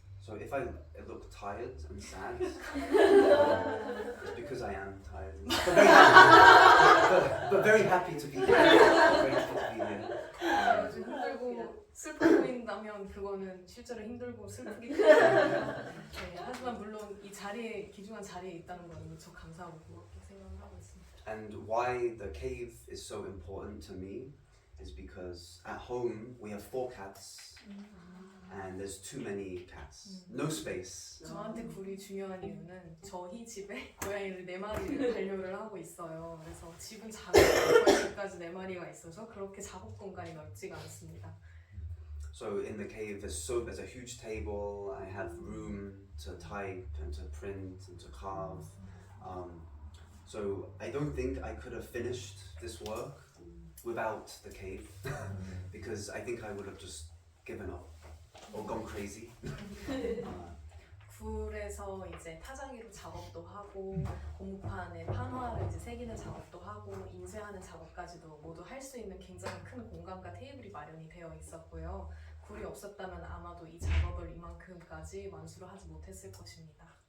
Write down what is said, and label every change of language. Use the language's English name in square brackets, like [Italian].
[English] so if I look tired and sad, it's because I am tired. But very happy to be here. Very happy to be here. [Korean] 아주 힘들고 슬퍼 보인다면 그거는 실제로 힘들고 슬프기 때문에 네, 하지만 물론 이 자리에 귀중한 자리에 있다는 건 무척 감사하고 고맙게 생각을 하고 있습니다. [English] And why the cave is so important to me is because at home we have 4 cats and there's too many cats. No space. [Korean] 저한테 굴이 중요한 이유는 저희 집에 고양이를 4마리를 반려를 하고 있어요. 그래서 집은 작아요. 고양이까지 4마리가 있어서 그렇게 작업 공간이 넓지가 않습니다. [English] So in the cave there's a huge table. I have room to type and to print and to carve. So I don't think I could have finished this work without the cave because I think I would have just given up or gone crazy. [Korean] 굴에서 이제 타자기로 작업도 하고 고무판에 판화를 이제 새기는 작업도 하고 인쇄하는 작업까지도 모두 할 수 있는 굉장히 큰 공간과 테이블이 마련이 되어 있었고요. 굴이 없었다면 아마도 이 작업을 이만큼까지 완수를 하지 못했을 것입니다.